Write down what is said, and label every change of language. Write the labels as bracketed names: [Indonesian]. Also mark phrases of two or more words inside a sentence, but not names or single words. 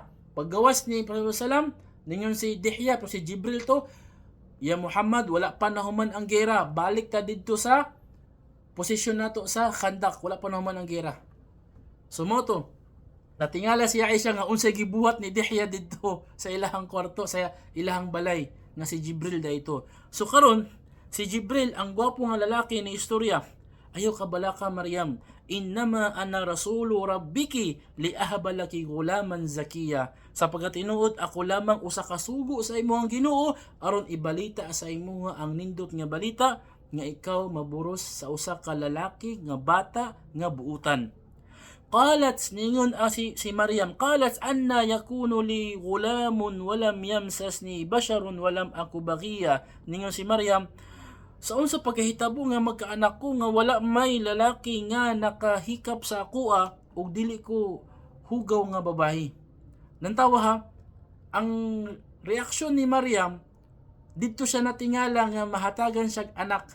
[Cebuano] Paggawas ni Prophet Muhammad, ningon si Dihya, pero si Jibril to, ya Muhammad, wala pa nahuman ang gera, balik ta dito sa posisyon nato sa Khandaq, wala pa nahuman ang gera. Sumoto, natingala si Aisha nga unsay gibuhat ni Dihya dito sa ilahang kwarto, sa ilahang balay, nga si Jibril da ito. So karon, si Jibril, ang gwapo nga lalaki ni istorya, ayaw ka bala ka Maryam, [Arabic] إنما أنا رسول ربك لأهب لك غلاما زكيا. [Cebuano] Sapagkat tinuod ako lamang usa ka sugo sa imong Ginoo aron ibalita sa imo ang nindot nga balita nga ikaw maburos sa usa ka lalaki nga bata nga buutan. [Arabic] قالت, [Cebuano] ningon si Maryam, [Arabic] قالت أنى يكون لي غلام ولم يمسسني بشر ولم أك بغيا. [Cebuano] Ningon si Maryam, sa unsa pagkahitabo nga magkaanak ko nga wala may lalaki nga nakahikap sa akoa ug dili ko hugaw nga babayi. Nantawa ha, ang reaksyon ni Maryam, dito siya natingala nga mahatagan siya anak.